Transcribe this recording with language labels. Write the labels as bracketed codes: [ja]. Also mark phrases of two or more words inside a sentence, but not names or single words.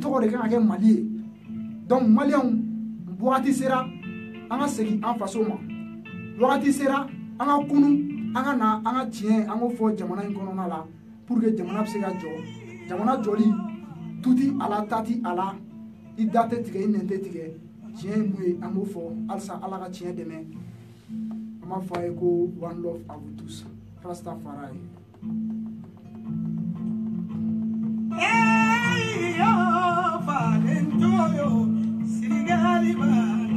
[bm] tɔgɔ de kan ka kɛ Mali ye donc maliyɛnw wagati sera an ka segin an faso ma wagati sera an ka kunu an ka na an ka tiɲɛ an k'o fɔ jamana in kɔnɔna la [fr] pour que [bm] jamana bɛ se ka jɔ jamana jɔli tu ti a la ta ti a la i da tɛ tigɛ i nɛn tɛ tigɛ tiɲɛ ye mun ye an b'o fɔ halisa Ala ka tiɲɛ dɛmɛ an b'a fɔ a ye ko [en] one love [fr] à vous tous [bm] Rastafari. [en] Hey yo, Valentino, Sirigali.